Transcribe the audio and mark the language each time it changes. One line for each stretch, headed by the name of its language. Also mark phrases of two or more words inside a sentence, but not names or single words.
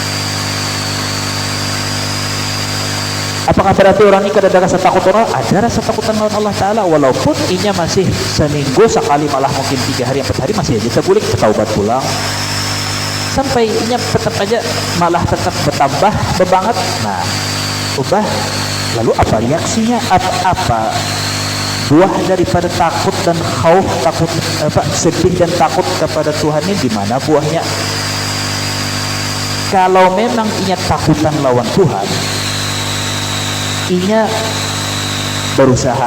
Banjar: Apakah berarti orang ini kada ada rasa takut orang? Ada rasa takutan lawan Allah Ta'ala, walaupun inya masih seminggu sekali, malah mungkin 3 hari 4 hari masih aja terguling, bertaubat pulang, sampai inya tetap aja malah tetap bertambah bebanget.
Indonesian: Nah, ubah. Lalu apa reaksinya? Apa buah daripada takut dan khauf, sedih dan takut kepada Tuhan ini, di mana buahnya?
Banjar: Kalau memang inya takutan lawan Tuhan, inya berusaha.